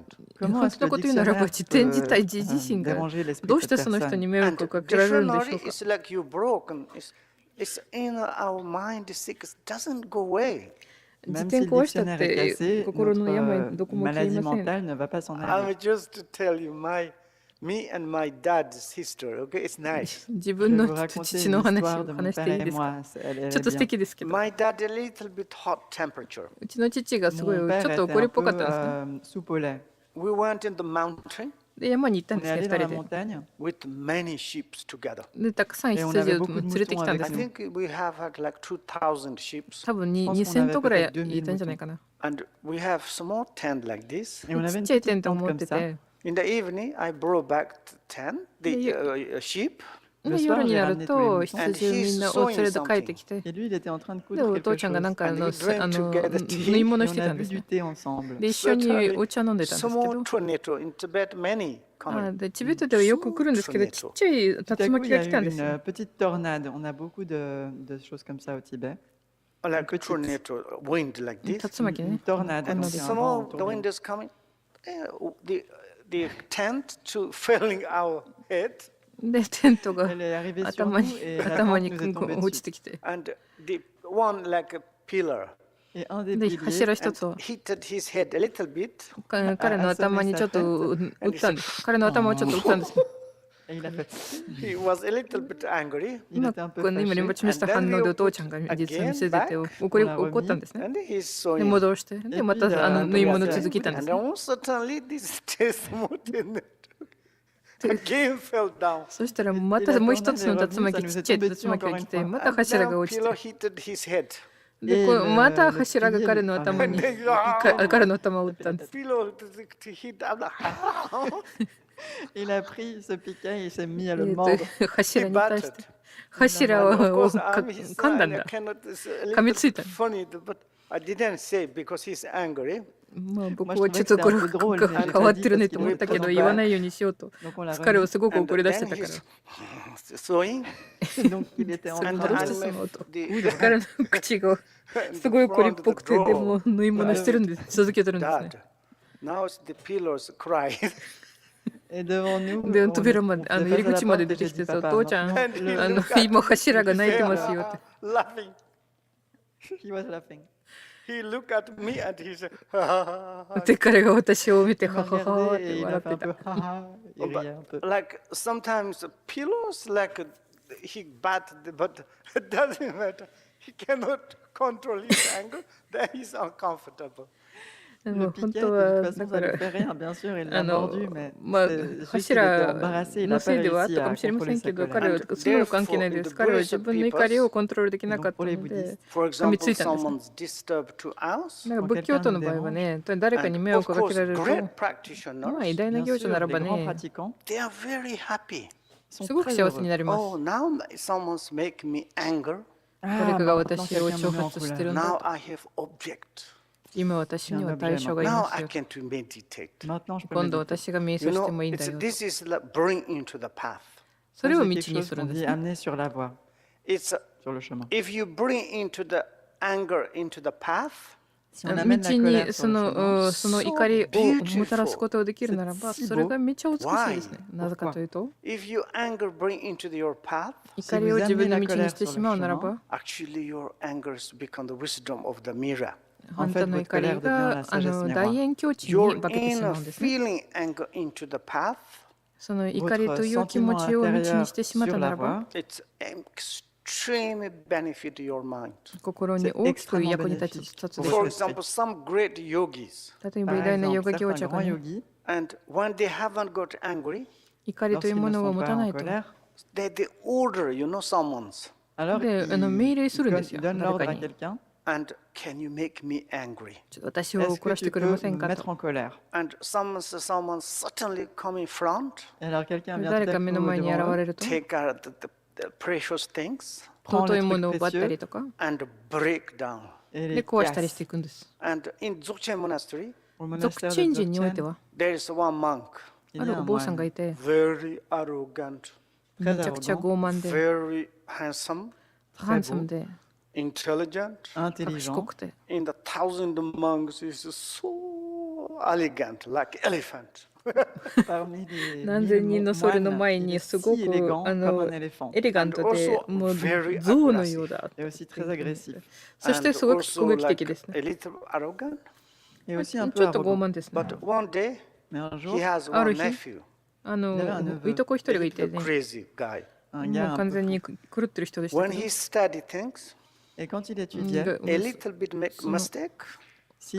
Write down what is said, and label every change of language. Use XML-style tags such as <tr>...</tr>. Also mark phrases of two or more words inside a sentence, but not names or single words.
<fr>Comment</fr> <ja>本</ja> <fr>est-ce</fr> <ja>当</ja> <fr>que</fr> <ja>の</ja> <fr>le</fr> <ja>こと言うならば、</ja> <fr>dictionnaire</fr> <ja>辞典自</ja> <fr>peut</fr> <ja>体自身が</ja> <fr>déranger l'esprit</fr> <ja>どう</ja> <fr>de</fr> <ja>して</ja> <fr>cette</fr> <ja>その人に</ja> <fr>personne?</fr> <ja>迷</ja> <en>And</en> <ja>惑をかけられるんでしょ</ja> <en>dictionary</en> <ja>うか。</ja> <en>is like you broken. It's in our mind. Sick doesn't go away.</en> <ja>辞</ja> <fr>Même</fr> <ja>典</ja> <fr>si le</fr> <ja>壊したっ</ja> <fr>dictionnaire est</fr> <ja>て</ja> <fr>cassé,</fr> <ja>心の病</ja> <fr>notre</fr> <ja>どこも消え</ja> <fr>maladie</fr> <ja>ません。</ja> <fr>mentale ne va pas s'en aller.</fr> <en>I'm just to tell you me and my dad's history. Okay, it's nice.</en> <ja>自</ja> <fr>Je</fr> <ja>分</ja> <fr>vais</fr> <ja>の</ja> <fr>vous raconter</fr> <ja>父</ja> <fr>une</fr> <ja>の話</ja> <fr>histoire</fr> <ja>を</ja> <fr>de mon</fr> <ja>話して</ja> <fr>père</fr> <ja>いい</ja> <fr>et</fr> <ja>ですか？</ja> <fr>moi. Elle</fr> <ja>ちょっ</ja> <fr>est</fr> <ja>と素</ja> <fr>bien.</fr> <ja>敵ですけど、</ja> <en>My dad a little bit hot temperature.</en> <ja>うちの父がすごい</ja> <fr>Mon</fr> <ja>ち</ja> <fr>père</fr> <ja>ょっと</ja> <fr>était</fr> <ja>怒りっ</ja> <fr>un</fr> <ja>ぽかっ</ja> <fr>peu</fr> <ja>たんですね。</ja> <fr>soupe au lait.</fr> <en>we went in the mountain</en> <ja>で山に行ったん</ja> <fr>On</fr> <ja>で</ja> <fr>est</fr> <ja>すね、</ja> <fr>allé 2 dans</fr> <ja>人</ja> <fr>la</fr> <ja>で。</ja> <fr>montagne</fr> <en>with many sheep together.</en> <ja>で、たくさん</ja> <fr>Et on avait</fr> <ja>羊を</ja> <fr>beaucoup de</fr> <ja>連れてきたんで</ja> <en>I</en> <ja>すね。</ja> <en>think we have had like 2,000 sheep.</en> <ja>多分</ja> <fr>pense qu'on 2000 avait</fr> <ja>頭ぐらい</ja> <fr>peut-être 2000</fr> <ja>いたんじゃないかな。</ja> <en>And we have small tent like this.</en> <fr>et on</fr> <ja>ち</ja> <fr>avait</fr> <ja>っ</ja> <fr>une</fr> <ja>ちゃい</ja> <fr>petite</fr> <ja>テントを</ja> <fr>tente</fr> <ja>持っ</ja> <fr>comme</fr> <ja>て</ja> <fr>ça.</fr> <ja>て、</ja> <en>In the evening, I brought back the tent, the sheep.</en> <fr>Le</fr> <ja>で</ja> <fr>soir,</fr> <ja>夜に</ja> <fr>j'ai</fr> <ja>なる</ja> <fr>ramené tous les</fr> <ja>と</ja> <fr>moutons.</fr> <ja>羊をみんなを連れて帰ってきて、</ja> <fr>Et lui, il était en train de</fr> <ja>で</ja> <fr>coudre</fr> <ja>お</ja> <fr>quelque</fr> <ja>父ちゃんがなん</ja> <fr>chose.</fr> <ja>か</ja> <en>And we drank together tea.</en> <ja>縫い物</ja> <fr>Et</fr> <ja>し</ja> <fr>on</fr> <ja>て</ja> <fr>a</fr> <ja>たんで</ja> <fr>bu</fr> <ja>す</ja> <fr>du</fr> <ja>ね。</ja> <fr>thé ensemble.</fr> <ja>で一緒に</ja> <en>Certainly,</en> <ja>お茶飲んでたんですけ</ja> <en>small</en> <ja>ど、</ja> <en>tornado in Tibet, many</en> <ja>あ</ja> <en>coming.</en> <ja>でチベットではよく来るんですけど、ちっちゃい</ja> <fr>Tout à</fr> <ja>竜</ja> <fr>coup,</fr> <ja>巻</ja> <fr>il y</fr> <ja>が</ja> <fr>a</fr> <ja>来</ja> <fr>eu</fr> <ja>たんですよ。</ja> <fr>une petite tornade. On a beaucoup de choses comme ça au Tibet.</fr> <en>Like a</en> <fr>petite.</fr> <en>tornado, wind like this.</en> <ja>竜巻</ja> <fr>Une</fr> <ja>ね。</ja> <fr>tornade.</fr> <en>And</en> <fr>Donc c'est un</fr> <en>some</en> <fr>vent</fr> <en>of the</en> <fr>tourbillon.</fr> <en>wind is coming. The tent to filling our head.</en> <ja>で、テントが</ja> <fr>Elle est arrivée sur</fr> <ja>頭</ja> <fr>nous</fr> <ja>に</ja> <fr>et la</fr> <ja>頭</ja> <fr>tente</fr> <ja>に</ja> <fr>nous est tombée</fr> <ja>落ち</ja> <fr>dessus.</fr> <ja>てきて、</ja> <en>And the one like a pillar.</en> <fr>Et un des</fr> <ja>で</ja> <fr>piliers</fr> <ja>柱一つ</ja> <en>And</en> <ja>を</ja> <en>hit his head a little bit.</en> <ja>彼の頭にちょっと打ったんです。彼の頭をちょっと打ったんです。</ja> <fr>et il a fait.</fr> <en>He was a little bit angry.</en> <fr>Il</fr> <ja>ま</ja> <fr>était</fr> <ja>あ</ja> <fr>un peu</fr> <ja>この今リンポ</ja> <fr>fâché.</fr> <ja>チのした反応でお父ちゃんが実は見せてて怒ったんですね。</ja> <en>And he's</en> <ja>で</ja> <en>sewing.</en> <ja>戻して、でまた縫い物続けたんです</ja> <en>And</en> <ja>ね。</ja> <en>almost suddenly this testimony again fell down.</en> <ja>そしたらまたもう一つの竜巻、ちっちゃい竜巻が来て、また</ja> <en>And</en> <ja>柱</ja> <en>now</en> <ja>が落ち</ja> <en>pillar</en> <ja>て、</ja> <en>hit his head.</en> <ja>でこうまた柱が彼の頭に、彼の頭を打ったんです。</ja> <en>Pillow hit. I'm like,</en> <fr>Il a pris ce piquet et il s'est mis à le</fr> <ja>で</ja> <fr>mordre.</fr> <ja>柱</ja> <en>he</en> <ja>に対し</ja> <en>battered.</en> <ja>て、柱</ja> <en>Of</en> <ja>を</ja> <en>course, I'm his</en> <ja>噛んだ</ja> <en>son.</en> <ja>ん</ja> <en>I</en> <ja>だ。</ja> <en>cannot. It's a</en> <ja>噛み</ja> <en>little</en> <ja>ついた。</ja> <en>funny, but I didn't say because he's angry.</en> <ja>まあ僕はちょっとこれ変わってるねと思ったけど、言わないようにしようと。</ja> <fr>Donc on l'a</fr> <ja>彼を</ja> <fr>remis.</fr> <ja>すごく</ja> <en>And</en> <ja>怒り出して</ja> <en>then</en> <ja>たから。</ja> <en>he's sewing.</en> <fr>Donc il était en</fr> <ja>それ</ja> <fr>train</fr> <ja>を戻</ja> <fr>de</fr> <ja>してしまうと。</ja> <en>The</en> <ja>彼の口がすごい怒りっぽくて、でも縫い物してるんです。続けてるんですね。</ja> <en>dad. Now the pillows cry.</en> <fr>Et devant nous,</fr> <ja>で、</ja> <fr>on</fr> <ja>扉まで、</ja> <fr>est</fr> <ja>入り</ja> <fr>face à la</fr> <ja>口まで</ja> <fr>porte</fr> <ja>出</ja> <fr>et</fr> <ja>て</ja> <fr>j'ai</fr> <ja>きて</ja> <fr>dit</fr> <ja>さ、お</ja> <fr>papa,</fr> <ja>父ちゃん、</ja> <en>And he looked at</en> <ja>今柱が泣いてますよって。</ja> <en>laughing. he was laughing. He looked at me and he said,</en> <ja>で、彼が私を見て、</ja> <fr>Il</fr> <ja>は</ja> <fr>m'a</fr> <ja>ははっ</ja> <fr>regardé</fr> <ja>て</ja> <fr>et il</fr> <ja>笑</ja> <fr>a</fr> <ja>っ</ja> <fr>fait un</fr> <ja>て</ja> <fr>peu</fr> <ja>た。</ja> <fr>haha, il riait un peu.</fr> <en>like sometimes the pillows like he bat, but it doesn't matter. He cannot control his anger. Then he's uncomfortable.</en> <ja>で</ja> <fr>Le</fr> <ja>も本</ja> <fr>piquet,</fr> <ja>当</ja> <fr>de</fr> <ja>は</ja> <fr>toute façon,</fr> <ja>だ</ja> <fr>ça</fr> <ja>か</ja> <fr>lui</fr> <ja>ら</ja> <fr>fait rien, bien sûr, il</fr> <ja>あ</ja> <fr>l'a</fr> <ja>の</ja> <fr>mordu, mais</fr> <ja>まあ</ja> <fr>c'est juste qu'il était</fr> <ja>柱</ja> <fr>embarrassé, il</fr> <ja>の</ja> <fr>n'a</fr> <ja>せい</ja> <fr>pas</fr> <ja>ではあっ</ja> <fr>réussi</fr> <ja>たか</ja> <fr>à</fr> <ja>もしれませ</ja> <fr>contrôler</fr> <ja>んけ</ja> <fr>sa</fr> <ja>ど、彼</ja> <fr>colère.</fr> <ja>はそんなの関係ないです。彼は自分の怒りをコントロールできなかったので、</ja> <en>For</en> <ja>噛みつ</ja> <en>example,</en> <ja>いたんですね。</ja> <en>someone's disturbed to us.</en> <ja>なんか仏教徒の場合はね、誰かに</ja> <en>And</en> <ja>迷</ja> <en>of</en> <ja>惑をかけ</ja> <en>course,</en> <ja>られると、</ja> <en>great</en> <ja>まあ</ja> <en>practitioners,</en> <ja>偉大な</ja> <fr>Bien</fr> <ja>行者な</ja> <fr>sûr,</fr> <ja>ら</ja> <fr>les</fr> <ja>ば</ja> <fr>grands</fr> <ja>ね、</ja> <fr>pratiquants</fr> <en>they are very happy.</en> <fr>sont</fr> <ja>すごく</ja> <fr>très</fr> <ja>幸せに</ja> <fr>heureux.</fr> <ja>なります。</ja> <en>Oh, now someone's making me anger.</en> <ja>誰</ja> <fr>Ah,</fr> <ja>かが</ja> <fr>maintenant</fr> <ja>私を</ja> <fr>quelqu'un</fr> <ja>挑</ja> <fr>me met en</fr> <ja>発して</ja> <fr>colère.</fr> <ja>るんだ</ja> <en>Now</en> <ja>と。</ja> <en>I have object.</en> <ja>今私には対象がい</ja> <en>Now</en> <ja>ます</ja> <en>I</en> <ja>よ。</ja> <en>can to meditate.</en> <fr>Maintenant, je peux</fr> <ja>今度</ja> <fr>méditer.</fr> <ja>私が瞑</ja> <en>You</en> <ja>想して</ja> <en>know,</en> <ja>もいいんだ</ja> <en>it's,</en> <ja>よと。</ja> <en>this is like bring into the path.</en> <ja>それを</ja> <fr>C'est</fr> <ja>道</ja> <fr>quelque</fr> <ja>に</ja> <fr>chose</fr> <ja>する</ja> <fr>qu'on</fr> <ja>んです</ja> <fr>dit</fr> <ja>ね。</ja> <fr>amener sur la voie,</fr> <en>It's</en> <fr>sur le chemin.</fr> <en>if you bring into the anger into the path,</en> <fr>Si on</fr> <ja>道</ja> <fr>amène la</fr> <ja>に</ja> <fr>colère</fr> <ja>そ</ja> <fr>sur le</fr> <ja>の</ja> <fr>chemin,</fr> <ja>その怒りをもたらすことができるならば、それがめっちゃ美しいですね。なぜかというと、</ja> <en>if you anger bring into your path,</en> <ja>怒りを自分の道にしてしまうならば、</ja> <en>actually your angers become the wisdom of the mirror.</en> <ja>あんたの怒りが大円境地に</ja> <en>Your</en> <ja>化けてしま</ja> <en>inner</en> <ja>うんですね。</ja> <en>feeling anger into the path,</en> <ja>その怒りという気持</ja> <fr>sentiment</fr> <ja>ちを道に</ja> <fr>intérieur</fr> <ja>してしまっ</ja> <fr>sur</fr> <ja>たな</ja> <fr>la</fr> <ja>らば、</ja> <fr>voie,</fr> <en>it's extremely benefit your mind.</en> <ja>心に大きく役に立つでしょ</ja> <en>For</en> <ja>う。</ja> <en>example, some great yogis,</en> <ja>例えば</ja> <fr>par</fr> <ja>偉大なヨ</ja> <fr>exemple,</fr> <ja>ガ行</ja> <fr>certains</fr> <ja>者が</ja> <fr>grands</fr> <ja>ね、</ja> <fr>yogis,</fr> <en>and when they haven't got angry,</en> <ja>怒りという</ja> <fr>lorsqu'ils</fr> <ja>も</ja> <fr>ne</fr> <ja>のを</ja> <fr>sont</fr> <ja>持</ja> <fr>pas</fr> <ja>たな</ja> <fr>en</fr> <ja>いと。</ja> <fr>colère,</fr> <en>they order, someone's,</en> <fr>alors</fr> <ja>で</ja> <fr>ils</fr> <ja>命令するんですよ。</ja> <fr>donnent</fr> <ja>誰</ja> <fr>l'ordre</fr> <ja>か</ja> <fr>à</fr> <ja>に。</ja> <fr>quelqu'un.</fr> <en>and can you make me angry?</en> <ja>ちょっと私を</ja> <fr>Est-ce</fr> <ja>怒</ja> <fr>que</fr> <ja>らせて</ja> <fr>tu</fr> <ja>くれま</ja> <fr>peux</fr> <ja>せん</ja> <fr>me</fr> <ja>か</ja> <fr>mettre</fr> <ja>と。</ja> <fr>en colère?</fr> <en>And someone suddenly come in front,</en> <fr>Et alors quelqu'un vient tout</fr> <ja>誰</ja> <fr>à</fr> <ja>か</ja> <fr>coup</fr> <ja>目の前に現</ja> <fr>devant eux,</fr> <ja>れると、</ja> <en>take out the precious things</en> <fr>prend</fr> <ja>尊</ja> <fr>les</fr> <ja>いも</ja> <fr>trucs</fr> <ja>のを奪ったり</ja> <fr>précieux</fr> <ja>とか、</ja> <en>and break down.</en> <fr>et</fr> <ja>で</ja> <fr>les</fr> <ja>壊したりして</ja> <fr>casse.</fr> <ja>いくんです。</ja> <en>And in Dzogchen Monastery,</en> <fr>Au</fr> <ja>俗</ja> <fr>monastère</fr> <ja>鎮</ja> <fr>de</fr> <ja>人において</ja> <fr>Dzogchen,</fr> <ja>は、</ja> <en>there is one monk,</en> <fr>il</fr> <ja>あ</ja> <fr>y a</fr> <ja>るお</ja> <fr>un</fr> <ja>坊さんが</ja> <fr>moine</fr> <ja>いて、</ja> <en>very arrogant,</en> <ja>めちゃくちゃ傲慢で、</ja> <en>very handsome,</en> <ja>ハンサムで、</ja> <en>intelligent.</en> <ja>賢</ja> <fr>intelligent.</fr> <ja>くて、</ja> <en>In the thousand monks, is so elegant, like elephant.</en> <fr>Parmi les</fr> <ja>何千人のそれの</ja> <fr>moines,</fr> <ja>前</ja> <fr>il</fr> <ja>に</ja> <fr>est</fr> <ja>すご</ja> <fr>si</fr> <ja>く</ja> <fr>élégant comme un éléphant.</fr> <ja>エレガントで、</ja> <en>And also</en> <ja>もう</ja> <en>very</en> <ja>象のようだ。</ja> <fr>Et aussi très agressif.</fr> <ja>そしてすごく攻撃的ですね。</ja> <en>a little arrogant.</en> <fr>Et aussi un</fr> <ja>ちょ</ja> <fr>peu</fr> <ja>っと傲</ja> <fr>arrogant.</fr> <ja>慢ですね。</ja> <en>But one day,</en> <fr>Mais un</fr> <en>he</en> <fr>jour,</fr> <en>has</en> <ja>ある</ja> <en>one</en> <ja>日</ja> <en>nephew,</en> <ja>いとこ一人がいて</ja> <en>a</en> <ja>ね、</ja> <en>crazy guy.</en> <fr>un</fr> <ja>も</ja> <fr>gars</fr> <ja>う</ja> <fr>un</fr> <ja>完</ja> <fr>peu</fr> <ja>全</ja> <fr>fou.</fr> <ja>に狂ってる人でした</ja> <en>When</en> <ja>け</ja> <en>he</en> <ja>ど、</ja> <en>studied things,</en> <fr>Et quand il étudiait,</fr> <en>a little bit make mistake,</en>